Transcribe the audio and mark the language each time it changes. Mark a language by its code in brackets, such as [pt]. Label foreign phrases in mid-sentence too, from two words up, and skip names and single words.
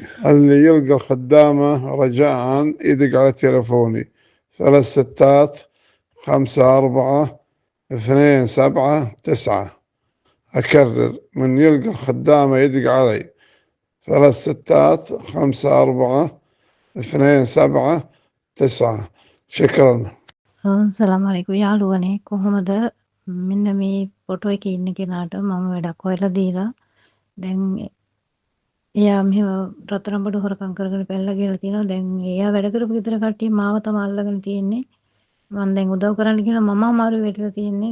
[ar] اللي يلقى الخدامة رجاء يدق على تليفوني 3 6 5 4 2 7 9. أكرر، من يلقى الخدامة يدق علي 3 6 5 4 2 7 9. شكرا. السلام عليكم [si] යාළුවනේ, කොහොමද? මෙන්න මේ ෆොටෝ එකේ ඉන්න කෙනාට මම වැඩක් හොයලා දීලා දැන් එයා මෙහෙම රත්තරන් බඩු හොරකම් කරගෙන පැනලා ගිහලා තියෙනවා. දැන් එයා වැඩ කරපු ගෙදර කට්ටිය මාව තමයි අල්ලගෙන තියෙන්නේ. මම දැන් උදව් කරන්න කියලා මම අමාරු වෙట్లా තියෙන්නේ.